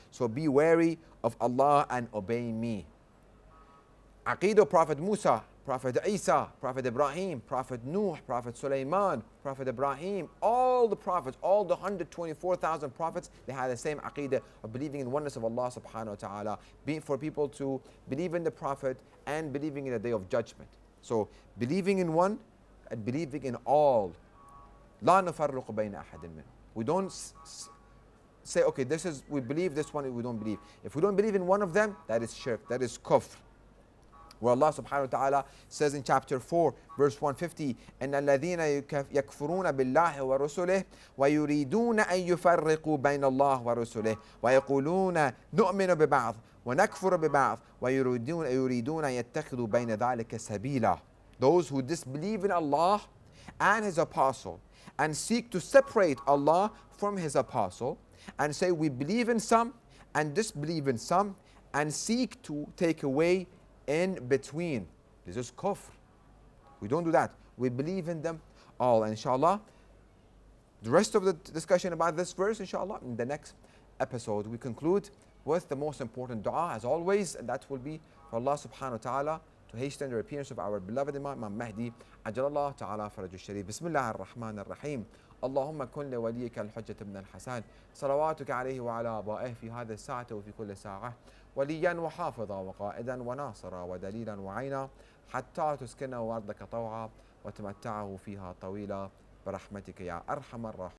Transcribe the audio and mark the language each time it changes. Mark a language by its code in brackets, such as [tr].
[en] So be wary of Allah and obey me. Aqeedah Prophet Musa, Prophet Isa, Prophet Ibrahim, Prophet Nuh, Prophet Sulaiman, Prophet Ibrahim, all the prophets, all the 124,000 prophets, they had the same aqeedah of believing in oneness of Allah subhanahu wa ta'ala, for people to believe in the Prophet and believing in the Day of Judgment. So believing in one and believing in all. [ar] لا نفرق بين أحد منهم. [en] We don't say, okay, this is, we believe this one, we don't believe. If we don't believe in one of them, that is shirk, that is kufr. Where Allah subhanahu wa ta'ala says in chapter 4, verse 150, [ar] إن الذين يكفرون بالله ورسله ويريدون أن يفرقوا بين الله ورسله ويقولون نؤمن ببعض ونكفر ببعض ويريدون أن يتخذوا بين ذلك سبيلا. [en] Those who disbelieve in Allah and His apostle and seek to separate Allah from His apostle and say we believe in some and disbelieve in some and seek to take away in between. This is kufr. We don't do that. We believe in them all. And inshallah, the rest of the discussion about this verse, inshallah, in the next episode, we conclude with the most important dua as always, and that will be for Allah subhanahu wa ta'ala to hasten the appearance of our beloved Imam Mahdi, [ar] Ajalallah ta'ala faraju sharif. Bismillah ar-Rahman ar-Rahim. اللهم كن لوليك الحجة بن الحسن صلواتك عليه وعلى آبائه في هذه الساعة وفي كل ساعة وليا وحافظا وقائدا وناصرا ودليلا وعينا حتى تسكنه أرضك طوعا وتمتعه فيها طويلا برحمتك يا أرحم الراحمين.